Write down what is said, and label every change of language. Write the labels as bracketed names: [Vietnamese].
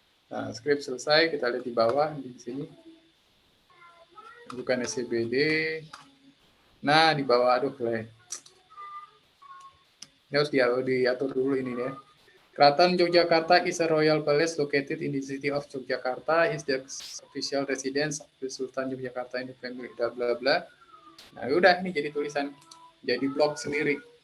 [Indonesian] Nah, script selesai, kita lihat di bawah di sini. Bukan SCBD. Nah, di bawah aduh, ini harus diatur dulu ini ya. [English] Keraton Yogyakarta is a royal palace located in the city of Yogyakarta. Is the official residence of the Sultan Yogyakarta in the family. Bla bla bla. [Indonesian] Nah, udah ini jadi tulisan, jadi blog sendiri.